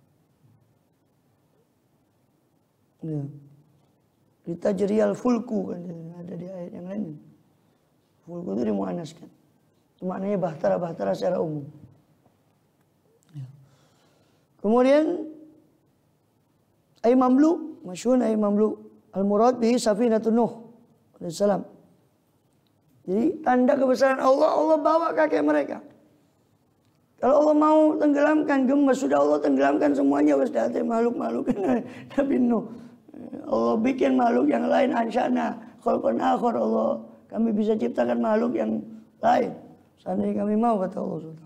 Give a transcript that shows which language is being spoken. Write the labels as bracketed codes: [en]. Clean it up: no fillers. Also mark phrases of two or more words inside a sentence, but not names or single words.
[id] Ya. [ar] لتجري الفلك, [id] kan ada di ayat yang lain. Fulku itu dimuannaskan. Itu maknanya bahtera secara umum. Ya. Kemudian [ar] أي مملوء، مشهور أي مملوء, المراد به سفينة نوح عليه السلام. [id] Jadi tanda kebesaran Allah, Allah bawa kakek mereka. Kalau Allah mau tenggelamkan, gemes, sudah Allah tenggelamkan semuanya, wis date makhluk-makhluk Nabi Nuh. Allah bikin makhluk yang lain, [ar] أنشأنا خلقا آخر, [id] Allah, kami bisa ciptakan makhluk yang lain seandainya kami mau, kata Allah SWT.